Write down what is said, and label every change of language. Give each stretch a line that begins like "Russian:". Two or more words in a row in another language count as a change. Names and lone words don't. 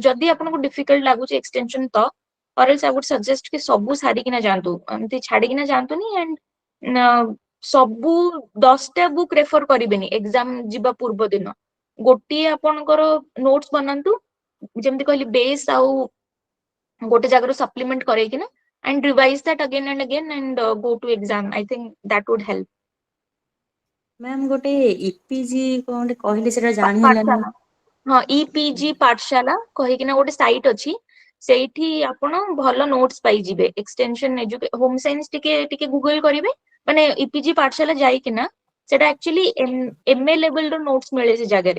Odia: ଯଦି ଆପଣଙ୍କୁ ଡିଫିକଲ୍ଟ ଲାଗୁଛି ଏକ୍ସଟେନସନ ତ
English: or else I would suggest
Odia: କି ସବୁ ସାରିକିନା ଯାଆନ୍ତୁ. ଏମିତି ଛାଡିକିନା ଯାଆନ୍ତୁନି. ଆଣ୍ଡ ସବୁ 10ଟା ବୁକ୍ ରେଫर କରିବେନି ଏକ୍ସାମ ଯିବା ପୂର୍ବ ଦିନ। ଗୋଟିଏ ଆପଣଙ୍କର ନୋଟ୍ସ ବନାନ୍ତୁ, ଯେମିତି କହିଲି ବେସ୍ ଆଉ ଗୋଟେ ଜାଗାରୁ ସପ୍ଲିମେଣ୍ଟ କରେଇକିନା,
English: and revise that again and again and go to exam. I think that would help.
Odia: ମ୍ୟାମ୍ ଗୋଟେ ଇପିଜି କଣ ଗୋଟେ କହିଲେ ସେଟା ଜାଣି ହେଲାନି। ପାଠଶାଳା, ହଁ ଇପିଜି ପାଠଶାଳା କହିକିନା ଗୋଟେ ସାଇଟ୍ ଅଛି, ସେଇଠି ଆପଣ ଭଲ ନୋଟ୍ସ ପାଇଯିବେ।
English: extension home science
Odia: ଟିକେ ଗୁଗଲ କରିବେ, ମାନେ ଇପିଜି ପାଠଶାଳା ଯାଇକିନା ସେଟା ଆକ୍ଚୁଆଲି MA ଲେଭେଲ ର ନୋଟ୍ସ ମିଳେ ସେ ଜାଗାରେ।